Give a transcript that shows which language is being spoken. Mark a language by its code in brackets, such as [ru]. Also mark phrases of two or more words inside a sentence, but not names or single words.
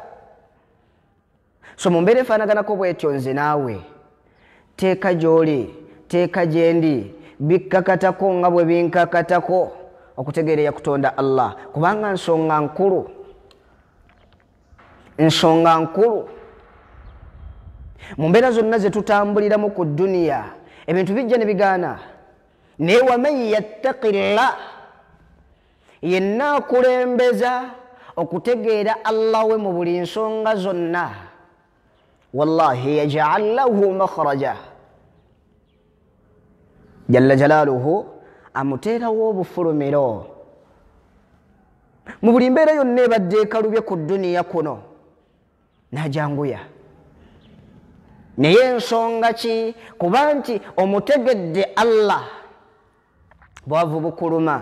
[lg] so mu mbeera efaanaganako bwetyo nze naawe, teeka gy'oli, teeka gye ndi, bikkakatako nga bwe binkakatako okutegeerera kutonda Allah, kubanga nsonga nkulu, nsonga nkulu. mu mbeera zonna ze tutambuliramu ku dduniya ebintu bijja ne bigaana, naye [ar] ومن يتق الله, [lg] yenna akulembeza okutegeera Allah we mu buli nsonga zonna, [ar] والله يجعل له مخرجا, جل جلاله [lg] amuteerawo obufulumiro mu buli mbeera yonna ebadde ekalubye ku dduniya kuno, n'ajanguya. naye ensonga ki? kuba nti omutegedde Allah bwavu bukuluma.